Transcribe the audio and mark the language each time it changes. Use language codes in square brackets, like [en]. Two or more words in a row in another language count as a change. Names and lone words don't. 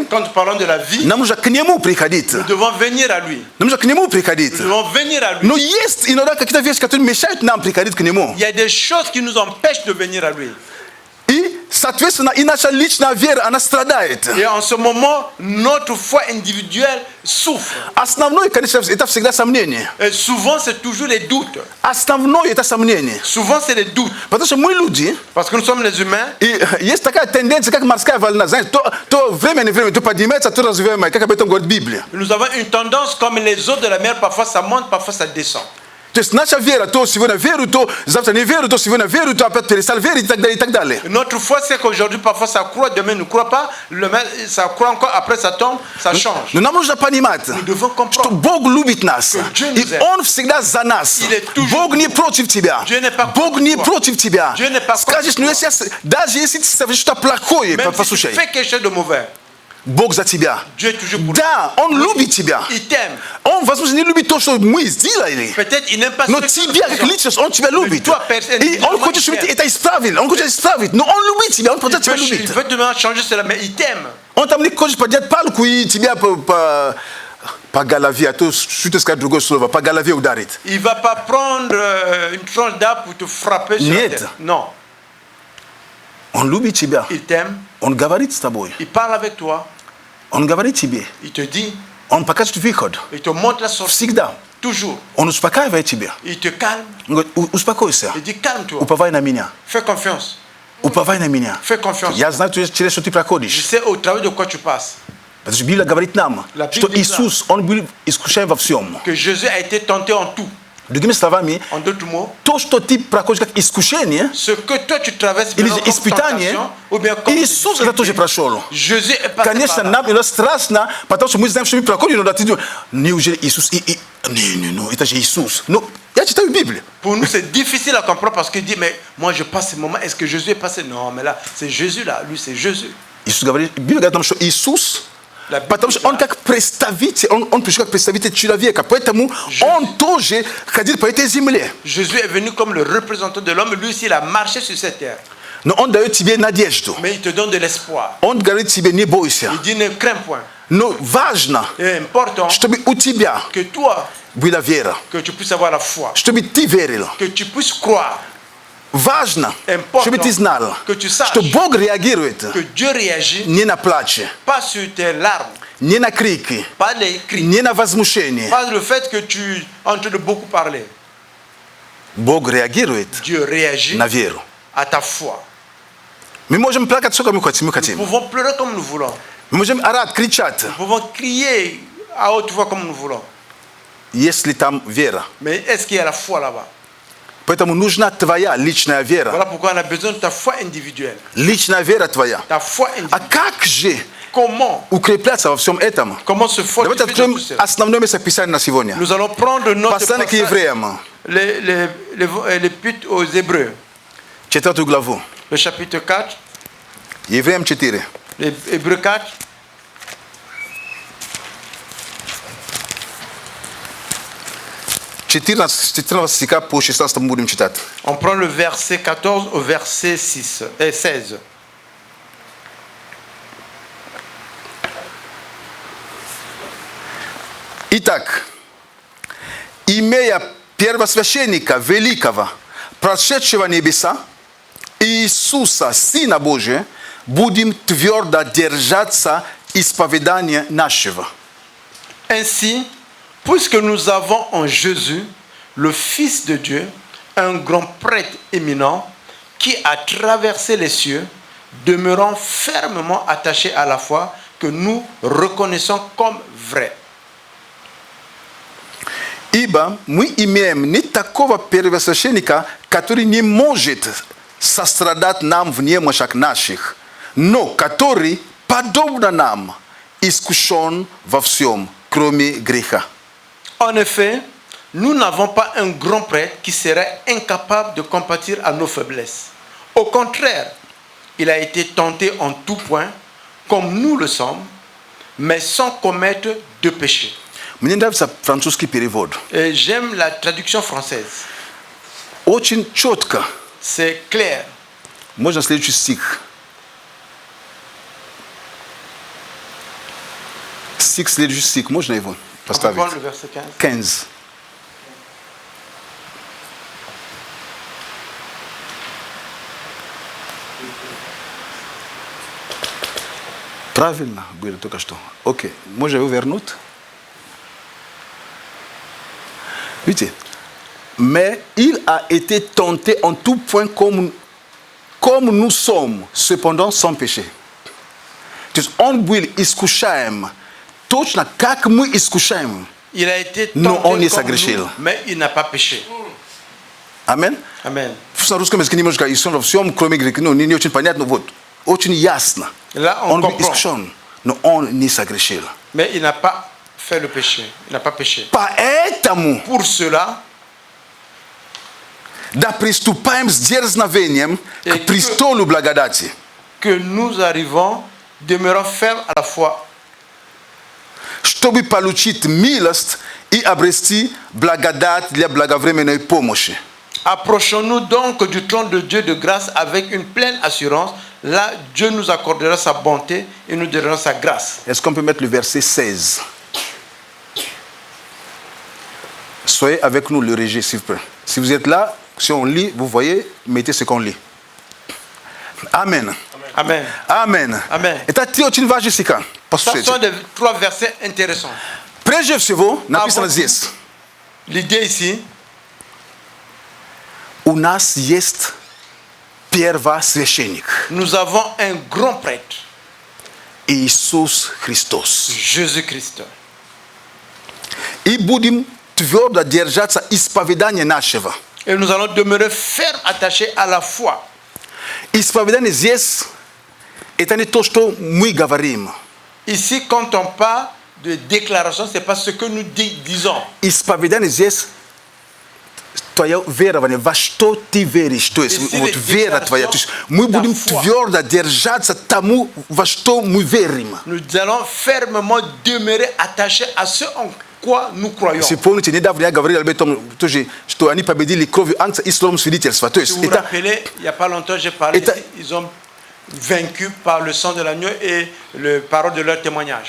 [fr] Quand nous parlons de la vie, [ru] нам нужно к нему приходить. [fr] nous devons venir à lui. [ru] Нам нужно к нему приходить. [fr] Nous devons venir à lui. [ru] Но есть иногда какие-то вещи, которые мешают нам приходить к нему. [fr] Il y a des choses qui nous empêchent de venir à lui. [ru] И, соответственно, и наша личная вера, она страдает. [fr] Et en ce moment, notre foi individuelle souffre. [ru] Основное, конечно, это всегда сомнение. [fr] Et souvent, c'est toujours les doutes. [ru] Основное это сомнение. [fr] Souvent, c'est les doutes. [ru] Потому что мы люди, [fr] Parce que nous sommes les humains. [ru] и есть такая тенденция, как морская волна. Знаете, то время, не время, то поднимается, то развиваемое, как об этом говорит Библия. [fr] Nous avons une tendance comme les eaux de la mer, parfois ça monte, parfois ça descend. [ru] То есть наша вера, то сегодня верю, то завтра не верю, то сегодня верю, то опять перестал верить, и так далее, и так далее. [fr] Notre foi, c'est qu'aujourd'hui, parfois ça croît, demain ne croit pas, ça croît encore, après ça tombe, ça change. [ru] Но нам нужно понимать, [fr] Nous devons [ru] что [fr] comprendre. [ru] Бог любит нас. [fr] Que Dieu [ru] И [fr] nous aime. [ru] Он всегда за нас. [fr] Il est toujours [ru] Бог не [fr] pour nous. [ru] против тебя. [fr] Dieu n'est pas [ru] Бог [fr] contre [ru] не [fr] toi. [ru] против тебя. [fr] Dieu n'est pas contre [ru] Скажешь, ну [fr] toi. [ru] если, даже если ты совершишь что-то плохое, [fr] Même si tu [ru] послушай, [fr] fais quelque chose de mauvais, [ru] Бог за тебя. [fr] Dieu est toujours pour [ru] Да, Он любит тебя. [fr] toi. Il t'aime. [ru] Он, возможно, не любит то, что мы сделали. [fr] Peut-être il n'aime pas [ru] Но [fr] ce que tu [ru] тебя, [fr] fais. [ru] как личность, Он тебя любит. [fr] toi, personne, [ru] И Он [fr] individuellement, [ru] хочет, чтобы [fr] il [ru] ты [fr] t'aime. [ru] это исправил. Он хочет исправить. Но Он любит тебя, Он просто тебя [fr] Il [ru] любит. [fr] veut te demander de changer cela, mais il t'aime. [ru] Он там не хочет поднять палку и тебя по голове, а то что-то сказать другое слово, по голове ударит. [fr] Il ne va pas prendre une tranche d'arbre pour te frapper sur la [ru] Нет. [fr] tête. Non. [ru] Он любит тебя. [fr] Il t'aime. [ru] Он говорит с тобой. [fr] Il parle avec toi. [ru] Он говорит тебе. [fr] Il te dit. [ru] Он покажет выход. [fr] Il te montre la sortie. [ru] Всегда. [fr] Toujours. [ru] Он успокаивает тебя. [fr] Il te calme. [ru] Он говорит, успокойся. [fr] Il dit calme-toi. [ru] Уповай на меня. [fr] Fais confiance. [ru] Уповай на меня. [fr] Fais confiance. [ru] Я знаю, через что ты [fr] Je [ru] проходишь. [fr] sais au travers de quoi tu passes. [ru] Потому что Библия говорит нам, [fr] La Bible [ru] что [fr] dit [ru] Иисус, Он был искушаем во всем. [fr] Que Jésus a été tenté en tout. [ru] Другими словами, [fr] En d'autres mots, [ru] то, что ты проходишь как искушение, [fr] ce que toi tu traverses [ru] или [fr] maintenant comme [ru] испытание, [fr] tentation, ou bien comme [ru] Иисус это тоже прошел. [fr] Jésus est passé [ru] Конечно, [fr] par là. [ru] нам иногда страшно, потому что мы знаем, что мы проходим, но ты думаешь, неужели Иисус? Не, это же Иисус. Ну, я читаю Библию. [fr] Pour nous, c'est difficile à comprendre parce qu'il dit, mais moi je passe ce moment, est-ce que Jésus est passé? Non, mais là, c'est Jésus là, lui c'est Jésus. [ru] Иисус говорит, Библия говорит нам, что Иисус, [fr] La Bible [ru] потому что Он как представитель, Он пришел как представитель человека, поэтому Он тоже ходил по этой земле. [fr] Jésus est venu comme le représentant de l'homme, lui aussi il a marché sur cette terre. [ru] Но Он дает тебе надежду. [fr] Mais il te donne de l'espoir. [ru] Он говорит тебе, не бойся. [fr] Il dit, ne crains point. [ru] Но важно, [fr] Et important [ru] чтобы у тебя [fr] que toi, [ru] была вера, [fr] que tu puisses avoir la foi, [ru] чтобы ты верил. [fr] que tu puisses croire, [ru] Важно, [fr] Important, [ru] чтобы ты знал, [fr] que tu saches [ru] что Бог реагирует [fr] que Dieu réagit [ru] не на плач, [fr] pas sur tes larmes, [ru] не на крики, [fr] pas les cris, [ru] не на возмущение. [fr] pas le fait que tu es en train de beaucoup parler. [ru] Бог реагирует [fr] Dieu réagit [ru] на веру. [fr] à ta foi. [ru] Мы можем плакать сколько мы [fr] Nous [ru] хотим. [fr] pouvons pleurer comme nous voulons. [ru] Мы можем орать, кричать, [fr] Nous pouvons crier à haute voix comme nous voulons. [ru] если там вера. [fr] Mais est-ce qu'il y a la foi là-bas? [ru] Поэтому нужна твоя личная вера. [fr] Voilà pourquoi on a besoin de ta foi individuelle. [ru] Личная вера твоя. [fr] Ta foi [ru] А [fr] individuelle. [ru] как же [fr] Comment? [ru] укрепляться во всем этом? [fr] Comment se [ru] Давайте [fr] fortifier dans [ru] откроем [fr] tout ça? [ru] основное местописание на сегодня. [fr] Nous allons prendre notre [ru] Послание к [fr] passage, [ru] евреям, [fr] l'épître aux Hébreux, [ru] 4 главу. [fr] le chapitre 4, [ru] Евреям 4. [fr] les Hébreux 4, [ru] 14 стиха по 16 будем читать. [fr] on prend le verset 14 au verset 16. [ru] Итак, имея первосвященника великого, прошедшего небеса, Иисуса, Сына Божия, будем твердо держаться исповедания нашего. [fr] Ainsi, puisque nous avons en Jésus, le Fils de Dieu, un grand prêtre éminent, qui a traversé les cieux, demeurant fermement attaché à la foi que nous reconnaissons comme vraie. [ru] Ибо мы имеем не такого первосвященника, который не может сострадать нам в немощах наших, но который, подобно нам, искушен во всем, кроме греха. [fr] En effet, nous n'avons pas un grand prêtre qui serait incapable de compatir à nos faiblesses. Au contraire, il a été tenté en tout point, comme nous le sommes, mais sans commettre de péché. [ru] Mnie nравится французский перевод. [fr] Et j'aime la traduction française. [ru] Очень четко. [fr] C'est clair. [ru] Можно следующий стих. Следующий стих, можно его [fr] On peut [ru] поставить? [fr] prendre le verset 15. [ru] 15. Правильно было только что. Окей. Можно его вернуть? Видите? [fr] Mais il a été tenté en tout point comme nous sommes, cependant sans péché. [ru] То есть он был искушаем точно как мы искушаем. [fr] Il a été [ru] Но [fr] tenté [ru] он не [fr] comme [ru] согрешил. [fr] nous, mais il n'a pas péché. [ru] Амен? [fr] Amen. [ru] На русском языке немножко и во всем, кроме греха, ну, не очень понятно, вот. Очень ясно. [fr] Là, on [ru] Он был [fr] comprend. [ru] искушен, но он не согрешил. [fr] Mais il n'a pas fait le péché. Il n'a pas péché. [ru] Поэтому [fr] Pour cela, [ru] да приступаем с дерзновением к престолу благодати. [fr] que nous arrivons, demeurons fermes à la foi, [ru] Чтобы получить милость и обрести благодать для благовременной помощи. [fr] approchons-nous donc du trône de Dieu de grâce avec une pleine assurance. Là, Dieu nous accordera sa bonté et nous donnera sa grâce. Est-ce qu'on peut mettre le verset 16? Soyez avec nous le régie, s'il vous plaît. Si vous êtes là, si on lit, vous voyez, mettez ce qu'on lit. Amen. Amen. Amen. Amen. [ru] Это ты очень важный стих. [fr] Ce [ru] Послушайте. [fr] sont des trois versets intéressants. [ru] Прежде всего, написано вот. здесь. [fr] L'idée ici, [ru] У нас есть первосвященник. [fr] nous avons un grand prêtre, [ru] Иисус Христос. [fr] Jésus-Christ. [ru] И будем твердо держаться исповедания нашего. [fr] Et nous allons demeurer fermes, attachés à la foi. [ru] Исповедание здесь это не то, что мы говорим. [fr] Ici, quand on parle de déclaration, ce n'est pas ce que nous disons. [ru] Исповедание здесь твое верование, во что ты веришь, то есть Если вот вера твоя. То есть мы [fr] ta [ru] будем [fr] foi. [ru] твердо держаться тому, во что мы верим. [fr] Nous allons fermement demeurer attachés à ce en quoi nous croyons. [ru] Если помните, недавно я говорил об этом тоже, что они победили кровью антиислам свидетельства. То [fr] Si [ru] есть [fr] vous vous [ru] это [fr] rappelez, il n'y a pas longtemps, j'ai parlé, Et ils ont vaincu par le sang de l'agneau et le parole de leur témoignage.